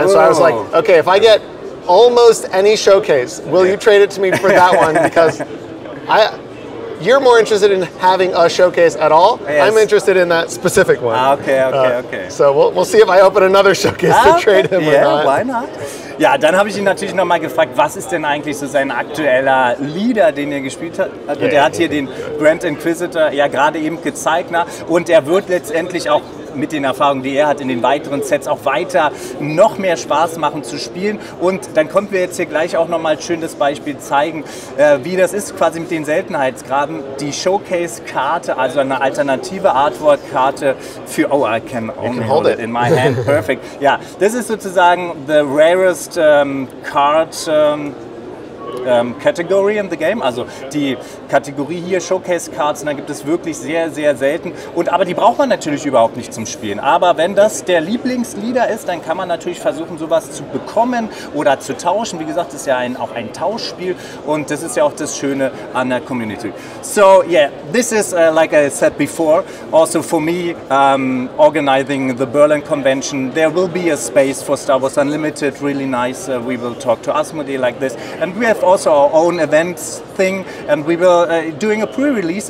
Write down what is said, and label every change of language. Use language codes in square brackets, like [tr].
[en] And so I was like, okay, if I get almost any showcase, will you trade it to me for that one? Because you're more interested in having a showcase at all. Yes. I'm interested in that specific one. Okay. So we'll see if I open another showcase to trade him or not. Why not? [de] Ja, dann habe ich ihn natürlich nochmal gefragt, was ist denn eigentlich so sein aktueller Leader, den er gespielt hat. Also der hat hier den Grand Inquisitor ja gerade eben gezeigt. Und er wird letztendlich auch mit den Erfahrungen, die er hat, in den weiteren Sets auch weiter noch mehr Spaß machen zu spielen. Und dann konnten wir jetzt hier gleich auch nochmal schön das Beispiel zeigen, wie das ist quasi mit den Seltenheitsgraden. Die Showcase-Karte, also eine alternative Artwork-Karte für, [en] oh, I can only hold it in my hand, perfect. [de] Ja, das ist sozusagen [en] the rarest card Category in the game, [de] also die Kategorie hier Showcase Cards, und da gibt es wirklich sehr, sehr selten. Aber die braucht man natürlich überhaupt nicht zum Spielen. Aber wenn das der Lieblingsleader ist, dann kann man natürlich versuchen, sowas zu bekommen oder zu tauschen. Wie gesagt, das ist ja auch ein Tauschspiel und das ist ja auch das Schöne an der Community. [en] So yeah, this is like I said before, also for me organizing the Berlin convention, there will be a space for Star Wars Unlimited, really nice. We will talk to Asmodee like this, and we have also our own events thing, and we will doing a pre-release.